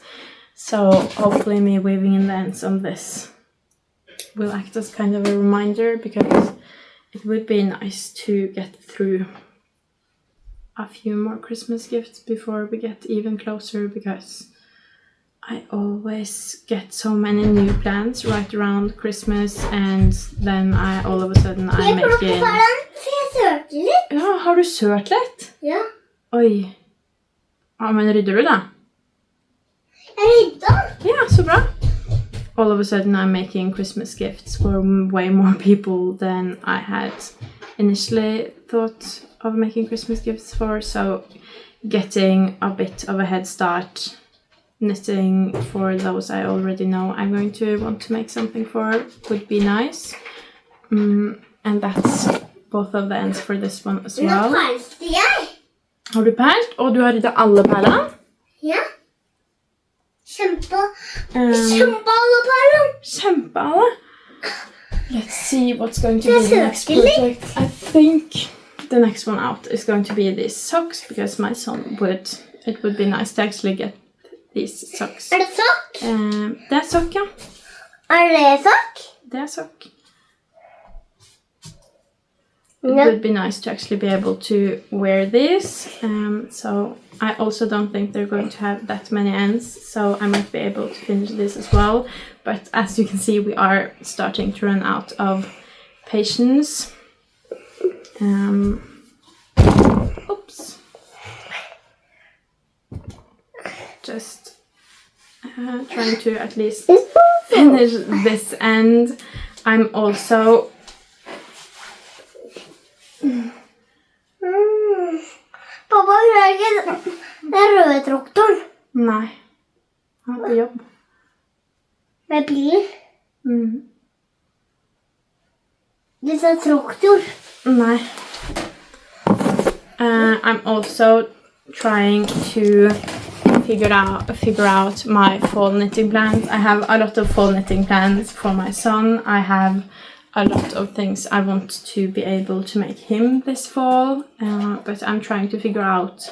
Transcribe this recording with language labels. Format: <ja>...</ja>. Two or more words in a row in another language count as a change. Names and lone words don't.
<en>So hopefully me weaving in the ends on this will act as kind of a reminder, because it would be nice to get through a few more Christmas gifts before we get even closer, because I always get so many new plans right around Christmas, and then all of a sudden I'm making...</en> <no>Ja, har du sørt litt? Ja. Oi. Ja, men rydder du da? Jeg rydder. Ja, så bra.</no> <en>All of a sudden I'm making Christmas gifts for way more people than I had initially thought of making Christmas gifts for, so getting a bit of a head start knitting for those I already know I'm going to want to make something for would be nice. And that's both of the ends for this one as well.</en> <no>Nå peilte jeg. Har du peilt? Og du har ryddet alle perlene? Ja. Kjempealle perler. Kjempealle.</no> <en>Let's see what's going to be the next project. I think the next one out is going to be these socks, because my son it would be nice to actually get these socks.</en> <no>Det sokk? Det sokk, ja. Det sokk? Det sokk.</no> <en>It would be nice to actually be able to wear these. So I also don't think they're going to have that many ends, so I might be able to finish this as well. But as you can see, we are starting to run out of patience. Oops. Just trying to at least finish this end. I'm also...</en> <no>Pappa, hører ikke den røde traktoren? Nei. Han er på jobb. Med bilen? Det er traktor. Nei.</no> <en>I'm also trying to figure out my fall knitting plans. I have a lot of fall knitting plans for my son. I have a lot of things I want to be able to make him this fall, but I'm trying to figure out...</en>